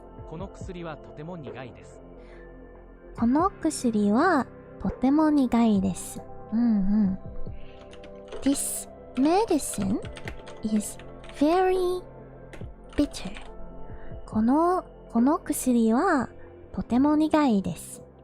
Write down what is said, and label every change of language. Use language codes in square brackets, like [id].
[ja] この薬はとても苦いです。この薬はとても苦いです。 [en] This medicine is very bitter. [ja] この薬はとても苦いです。